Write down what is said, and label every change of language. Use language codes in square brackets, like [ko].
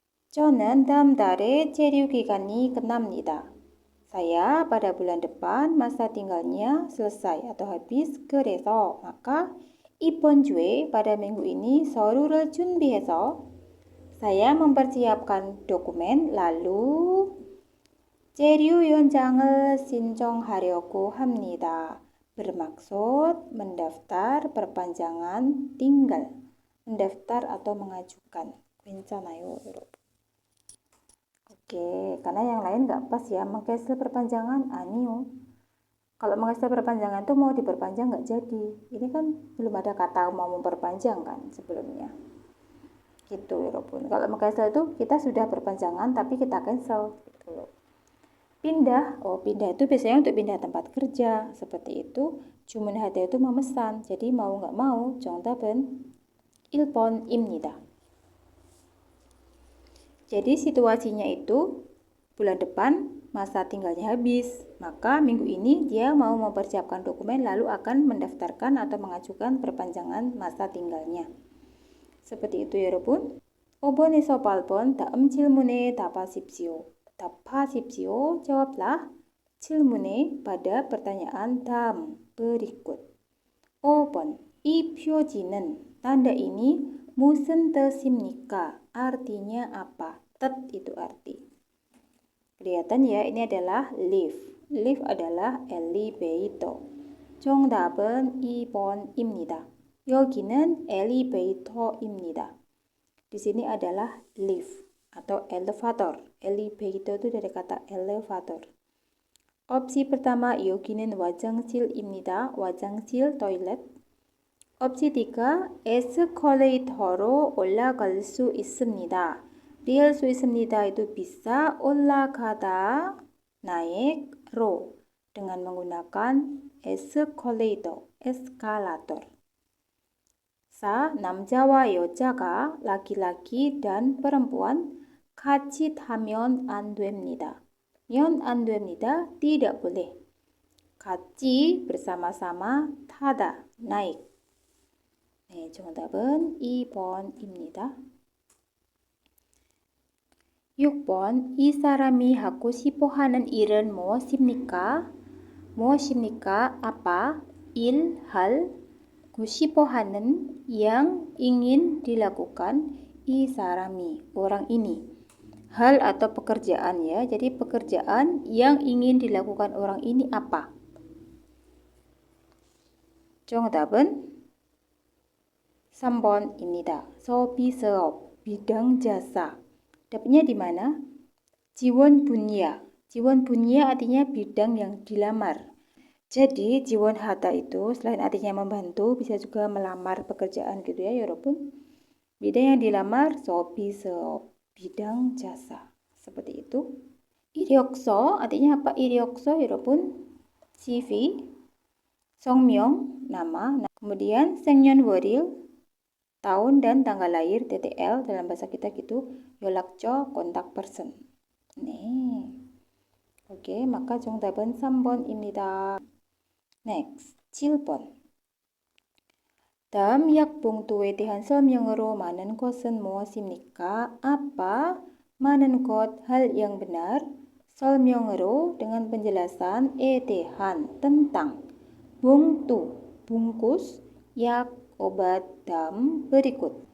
[ko] 저는 다음 달에 체류 기간이 끝납니다. [id] Saya pada bulan depan masa tinggalnya selesai atau habis. [ko] 그래서 [id] maka [ko] 이번 주에 [id] pada minggu ini [ko] 서류를 준비해서 [id] saya mempersiapkan dokumen lalu [ko] 체류 연장을 신청하려고 합니다. [id] Bermaksud mendaftar perpanjangan tinggal. Mendaftar atau mengajukan. [ko] 괜찮아요, 여러분. [id] Oke, karena yang lain nggak pas ya. Mengcancel perpanjangan, [ko] 아니요. [id] Kalau mengcancel perpanjangan tuh mau diperpanjang nggak jadi. Ini kan belum ada kata mau memperpanjang kan sebelumnya. Gitu [ko] 여러분. [id] Kalau mengcancel itu kita sudah perpanjangan tapi kita cancel gitu loh. Pindah, pindah itu biasanya untuk pindah tempat kerja seperti itu. [ko] 주문하다 [id] itu memesan. Jadi mau nggak mau [ko] 정답은 1번입니다. [id] Jadi situasinya itu bulan depan masa tinggalnya habis. Maka minggu ini dia mau mempersiapkan dokumen lalu akan mendaftarkan atau mengajukan perpanjangan masa tinggalnya. seperti itu [ko] 여러분. 5번에서 8번 다음 질문에 답하십시오. 답하십시오. [id] jawablah [ko] 질문에 [id] pada pertanyaan dalam berikut. [ko] 5번 이 표지는 [id] tanda ini [ko] 무슨 뜻입니까? [id] Artinya apa? Tet itu arti. Kelihatan ya, ini adalah lift. Lift adalah elevator. [ko] 정답은 2번입니다. 여기는 엘리베이터입니다. [id] Di sini adalah lift atau elevator. Elevator itu dari kata elevator. Opsi pertama, [ko] 여기는 화장실입니다. 화장실, toilet. [id] opsi 3, [ko] 에스컬레이터로 올라갈 수 있습니다. 리할 수 있습니다 [id] itu bisa 올라가다, naik, 로 dengan menggunakan escalator, eskalator. 4. [ko] 남자와 여자가 [id] laki-laki dan perempuan [ko] 같이 타면 안 됩니다. 면 안 됩니다. [id] tidak boleh. 같이 bersama-sama, 타다, naik. [ko] 네, 정답은 2번입니다. 6번 이 사람이 하고 싶어 하는 일은 무엇입니까? 무엇입니까? [id] apa? 일, hal. [ko] 하고 싶어 하는 [id] yang ingin dilakukan [ko] 이 사람이, [id] orang ini. Hal atau pekerjaan ya. Jadi pekerjaan yang ingin dilakukan orang ini apa? [ko] 정답은 3번입니다. [id] 소비사업, bidang jasa. Dapatnya di mana? 지원 분야. 지원 분야 artinya bidang yang dilamar. Jadi 지원 하다 itu selain artinya membantu bisa juga melamar pekerjaan gitu ya [ko] 여러분. [id] Bidang yang dilamar 소비사업, bidang jasa. Seperti itu. 이력서 artinya apa? 이력서 여러분? CV, 성명, nama. Kemudian 생년월일, tahun dan tanggal lahir, TTL dalam bahasa kita gitu. 연락처, kontak person. [ko] 네. 오케이, maka 정답은 3번입니다. [en] Next, 7번. [ko] 다음 약봉투에 대한 설명으로 많은 것은 무엇입니까? [id] apa? 많은 것, hal yang benar. 설명으로 dengan penjelasan, 대한, tentang. 봉투, bungkus, 약, obat, dalam berikut.